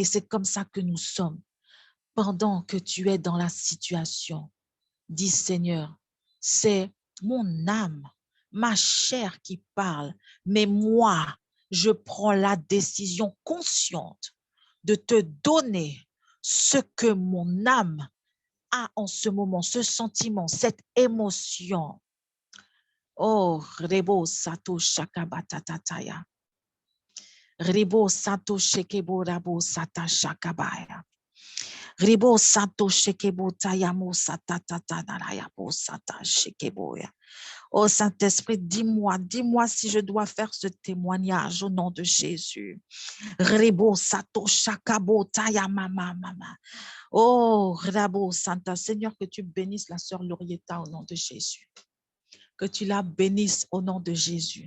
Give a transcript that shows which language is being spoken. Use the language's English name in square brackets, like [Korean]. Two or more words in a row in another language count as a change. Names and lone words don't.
[French] C'est comme ça que nous sommes. Pendant que tu es dans la situation, dis Seigneur, c'est mon âme, ma chair qui parle, mais moi, je prends la décision consciente de te donner ce que mon âme a en ce moment, ce sentiment, cette émotion. Oh, Rebo Sato Shakabatatataya. Rebo Sato Shekebo Rabo Sata Shakabaya. Ribo Sato Shekebo Tayamo Sata Tata Narayabo Sata Shekeboya. Oh Saint-Esprit, dis-moi si je dois faire ce témoignage au nom de Jésus. Ribo Sato Shakabo Tayamama Mama. Oh Rabo Santa, Seigneur, que tu bénisses la sœur Laurietta au nom de Jésus. Que tu la bénisses au nom de Jésus.